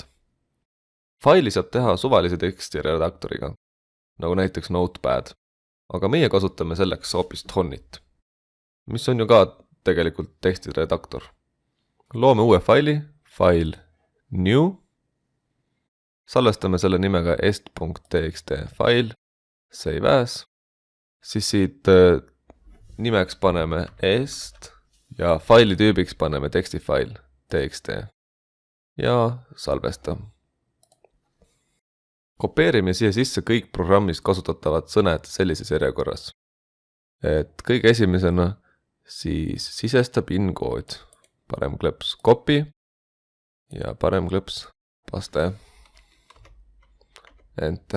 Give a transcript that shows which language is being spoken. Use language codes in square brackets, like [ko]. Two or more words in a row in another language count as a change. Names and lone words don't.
[et] Faili saab teha suvalise teksti redaktoriga, nagu näiteks Notepad, aga meie kasutame selleks hoopis Tonit, mis on ju ka tegelikult tekstiredaktor. Loome uue faili, [en] file new, [et] salvestame selle nimega est.txt [en] file, save as, [et] siis siit nimeks paneme est ja faili tüübiks paneme tekstifail txt ja salvesta. Kopeerime siia sisse kõik programmis kasutatavad sõnad sellises järjekorras, et kõige esimesena siis sisesta PIN-kood, parem kleps copy ja parem kleps paste, enter.